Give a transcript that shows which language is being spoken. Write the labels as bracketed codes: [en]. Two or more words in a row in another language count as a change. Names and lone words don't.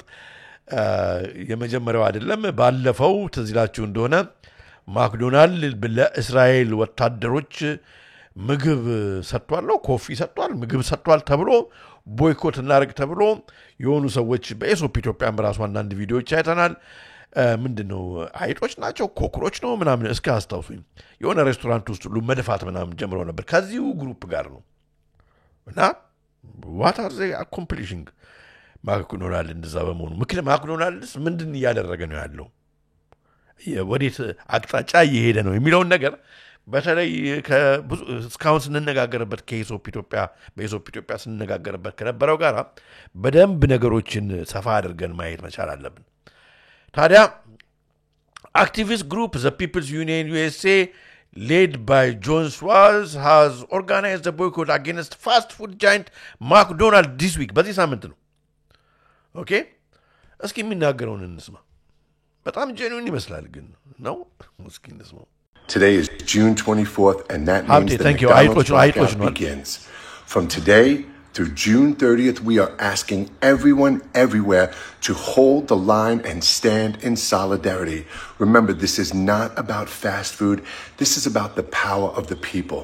[am] የመጀመሪያው አይደለም። ባለፈው ትዝ ይላችሁ እንደሆነ ማክዶናልድ ለእስራኤል ወታደሮች ምግብ ሰጥቷል፣ ኮፊ ሰጥቷል፣ ምግብ ሰጥቷል ተብሎ ቦይኮት እናደርግ ተብሎ የሆኑ ሰዎች በኤሶፕ ኢትዮጵያን በራሱ አንዳንድ ቪዲዮዎች አይተናል። ምንድነው አይጦች ናቸው ኮክሮች ነው ምናምን እስከ አስታውሱኝ የሆነ ሬስቶራንት ውስጥ ሁሉ መድፋት ምናምን ጀምረው ነበር ከዚሁ ግሩፕ ጋር ነው። እና [en] what are they accomplishing? [am] ማክዶናልድ እንደዛ በመሆኑ ምክንያት ማክዶናልድስ ምንድን እያደረገ ነው ያለው፣ ወዴት አቅጣጫ እየሄደ ነው የሚለውን ነገር በተለይ እስካሁን ስንነጋገርበት ከኢሶፕ ኢትዮጵያ በኢሶፕ ኢትዮጵያ ስንነጋገርበት ከነበረው ጋር በደንብ ነገሮችን ሰፋ አድርገን ማየት መቻል አለብን ታዲያ [en] activist group the People's Union USA led by John Schwartz has organized a boycott against fast food giant McDonald's this week [am] በዚህ ሳምንት ነው ኦኬ እስኪ የሚናገረውን እንስማ በጣም ጄኑዊን ይመስላል ግን ነው እስኪ እንስማ [en] Today is June 24th, and that means the McDonald's blackout begins. From today through June 30th, we are asking everyone everywhere to hold the line and stand in solidarity. Remember, this is not about fast food. This is about the power of the people.